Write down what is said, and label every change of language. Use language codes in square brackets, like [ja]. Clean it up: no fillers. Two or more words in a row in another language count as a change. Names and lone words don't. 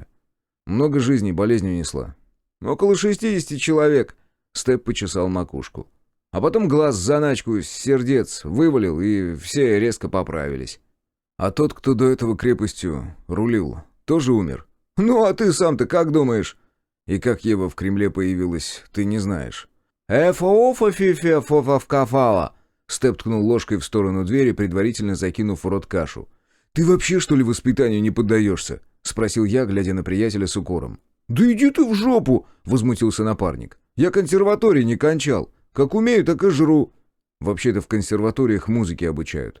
[ru] «Много жизней болезнью несла». «Около 60 человек», — Степ почесал макушку. «А потом глаз заначку с сердец вывалил, и все резко поправились». «А тот, кто до этого крепостью рулил, тоже умер?» «Ну, а ты сам-то как думаешь?» «И как Ева в Кремле появилась, ты не знаешь». «Эфа-офа-фи-фи-фа-фа-фа-фа!» Степ ткнул ложкой в сторону двери, предварительно закинув в рот кашу. «Ты вообще, что ли, воспитанию не поддаешься?» — спросил я, глядя на приятеля с укором. «Да иди ты в жопу!» — возмутился напарник. «Я консерватории не кончал. Как умею, так и жру». «Вообще-то в консерваториях музыки обучают».